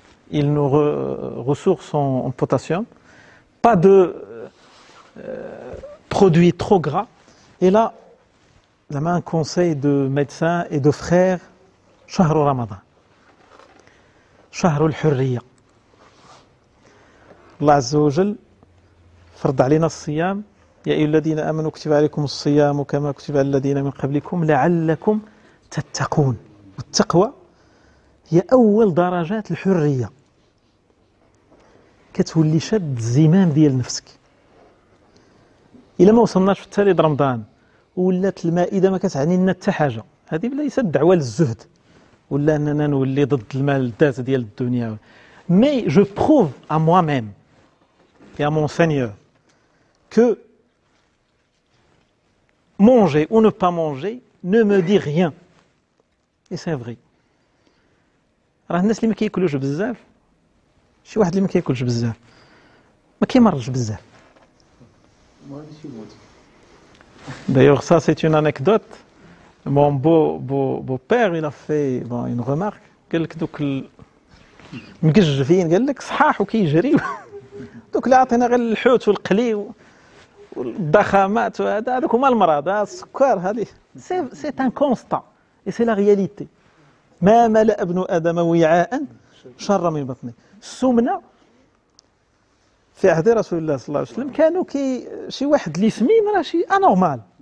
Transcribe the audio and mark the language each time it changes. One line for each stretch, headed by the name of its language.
French: Ils nous ressourcent en potassium. Pas de produits trop gras. Et là, la main conseil de médecins et de frères,
Arabic: شهر رمضان شهر الحرية. الله عز وجل فرض علينا الصيام يا أيها الذين آمنوا كتب عليكم الصيام كما كتب على الذين من قبلكم لعلكم تتقون. والتقوى هي أول درجات الحرية. كتولي شاد الزمام ديال نفسك. إلا ما وصلناش في التالي رمضان ولات المائدة ما كتعني لنا حتى حاجة، هذه ليست دعوة للزهد ولا أننا نولي ضد الملذات ديال الدنيا.
French: Mais je prouve à moi-même et à mon Seigneur que manger ou ne pas manger ne me dit rien. Et c'est vrai.
Arabic: راه الناس اللي ما كياكلوش بزاف شي واحد اللي ما كياكلش بزاف ما كيمرضش بزاف.
French: D'ailleurs, ça c'est une anecdote. Mon beau-père, il a fait une remarque.
Arabic: قال لك دوك المقجفين قال لك صحاح وكيجريو. دوك اللي عطينا غير الحوت والقلي والضخامات وهذا هذوك هما المرض. السكر هذه
French: c'est un constat et c'est la réalité.
Arabic: ما ملأ ابن آدم وعاء شر من بطنه. السمنة في عهد رسول الله صلى الله عليه وسلم كانوا شي واحد اللي سمين راه شي انورمال.